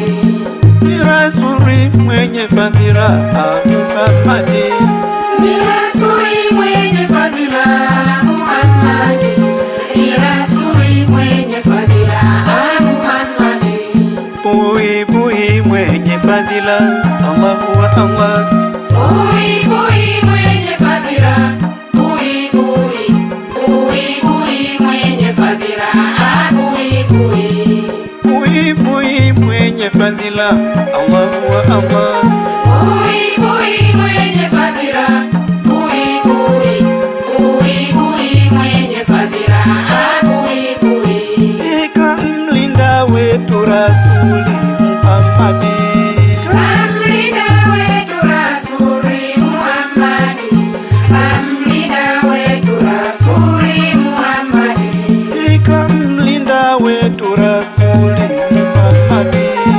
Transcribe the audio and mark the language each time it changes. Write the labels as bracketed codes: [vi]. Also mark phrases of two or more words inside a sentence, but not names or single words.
[sw] ni Rasuli mwenye fadhila Muhammadi, ni Rasuli mwenye fadhila Muhammadi, ni Rasuli mwenye fadhila Muhammadi, bui bui mwenye fadhila [ar] Allahu Allah, [sw] bui bui mwenye fadhila, bui bui, bui bui mwenye fadhila, bui bui, bui bui mwenye fadhila [ar] Allahu Allah, [sw] bui bui mwenye fadhila, bui bui, bui bui mwenye fadhila, bui bui, kamlinda wetu Rasuli Muhammadi, kamlinda wetu Rasuli Muhammadi, kamlinda wetu Rasuli Muhammadi, kamlinda wetu Rasuli Muhammadi,